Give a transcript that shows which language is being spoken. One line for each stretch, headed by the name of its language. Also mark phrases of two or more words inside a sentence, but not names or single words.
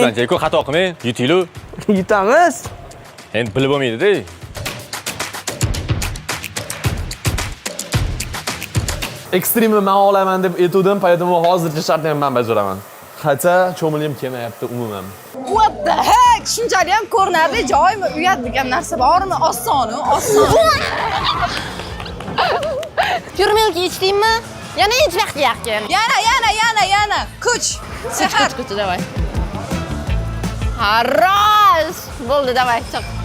Uzbek: Sizdan Jeko xato qilmang, yutinglar. Yutamiz. Endi bilib bo'lmaydi-da. Ekstremni men olaman deb aytdim, поэтому hozircha shartni men bajaraman. Hatto cho'milim kelmayapti umuman.
English: What the heck?
Uzbek: Shunchalik ham ko'rinadi, joymi? Uyat degan narsa bormi? Oson. Pure Milky ichdingmi? Yana ich vaqti yaqin. Yana. Kuch. Safar. Kuch, давай. Xaroz. Bo'ldi, давай, chiq.